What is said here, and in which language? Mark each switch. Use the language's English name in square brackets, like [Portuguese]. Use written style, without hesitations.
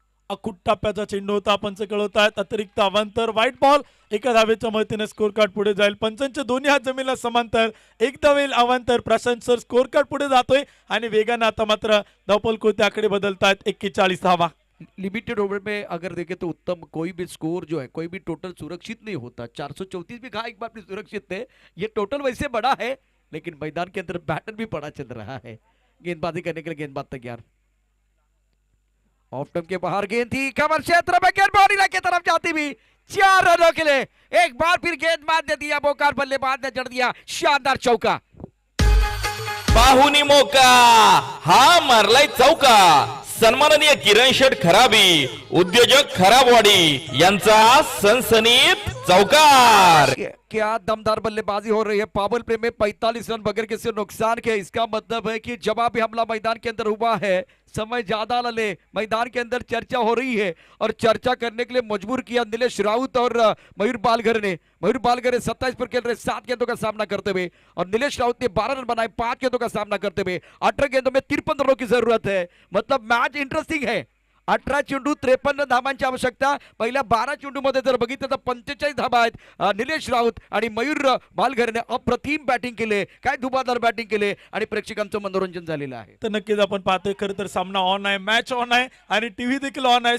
[Marathi] अकुट टप्प्याचा चेंडू होता. पंच कळवतात अतिरिक्त अवांतर व्हाईट बॉल. एका धावेच्या मदतीने स्कोर कार्ड पुढे जाईल. पंचांचे दोन्ही हात जमिनीला समांतर. एक धावेल अवांतर. प्रशांत सर स्कोर कार्ड पुढे जातोय आणि वेगाने आता मात्र धावपल कोणते आकडे बदलतात. 41 धावा. [Hindi] लिमिटेड ओवर में अगर देखें तो उत्तम कोई भी स्कोर जो है कोई भी टोटल सुरक्षित नहीं होता. 434 भी कहा एक बार भी सुरक्षित है. ये टोटल वैसे बड़ा है लेकिन मैदान के अंदर बैटर भी बड़ा चल रहा है. गेंदबाजी करने के लिए गेंदबाज तैयार. ऑफ टर्म के बाहर गेंद थी. कमर क्षेत्र में गेंद बाउंड्री की तरफ जाती भी 4 रनों के लिए एक बार फिर गेंदबाज ने दिया मौका. बल्लेबाज ने जड़ दिया शानदार चौका. पाहुनी मोका हा मारलाय चौका. सन्माननीय किरण शेठ खराबी उद्योजक खराबवाडी यांचा सनसनीत चौकार. क्या दमदार बल्लेबाजी हो रही है. पावर प्ले में 45 रन बगैर किसी नुकसान के. इसका मतलब है कि जवाबी हमला मैदान के अंदर हुआ है. समय ज्यादा न ले. मैदान के अंदर चर्चा हो रही है और चर्चा करने के लिए मजबूर किया निलेश राउत और मयूर बालघर ने. मयूर बालघर 27 पर खेल रहे 7 गेंदों का सामना करते हुए और निलेश राउत ने 12 रन बनाए 5 गेंदों का सामना करते हुए. 18 गेंदों में 53 रनों की जरूरत है. मतलब मैच इंटरेस्टिंग है. [Marathi] 18 चेंडू 53 धावांची आवश्यकता. पहिल्या 12 चेंडूमध्ये जर बघितलं तर 45 धावा आहेत. निलेश राऊत आणि मयूर बालघरने अप्रतिम बॅटिंग केले. काय धुबादार बॅटिंग केले आणि प्रेक्षकांचं मनोरंजन झालेलं आहे. तर नक्कीच आपण पाहतोय खरं तर सामना ऑन आहे. मॅच ऑन आहे आणि टीव्ही देखील ऑन आहे.